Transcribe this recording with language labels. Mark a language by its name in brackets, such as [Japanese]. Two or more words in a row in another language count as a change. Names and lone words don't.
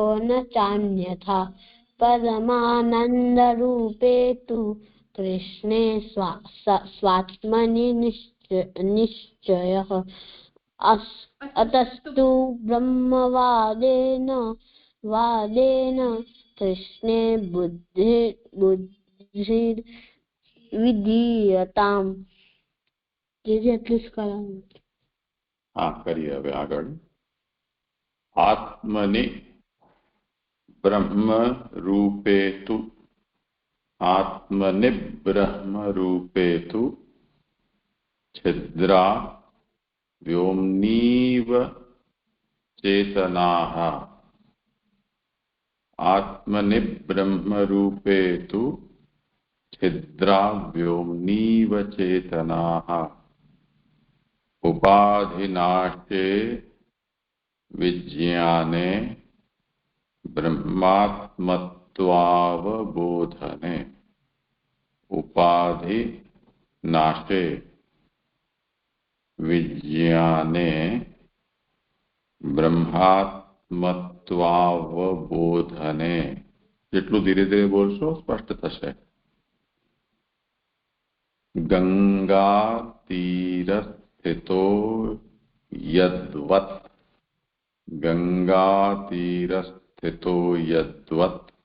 [Sanskrit] न चान्यथा परमानन्दरूपे तु कृष्णे स्वात्मनि निश्चयः अतस्तु ब्रह्मवादेन कृष्णे बुद्धिर्विधीयताम् [Gujarati] કરીએ હવે આગળ [Sanskrit] आत्मने ब्रह्म रूपेतु छिद्रा व्योम्नीव चेतनाः आत्मनि ब्रह्मरूपेतु छिद्रा व्योम्नीव चेतनाः उपाधिनाशे विज्ञाने ब्रह्मात्मत्वावबोधने उपाधि नाशे विज्ञाने ब्रह्मात्मत्वावबोधने [Gujarati] જેટલું ધીરે ધીરે બોલશો સ્પષ્ટ થશે [Sanskrit] गंगा तीर स्थितो यद्वत गंगा तीर स्थितो यद्वत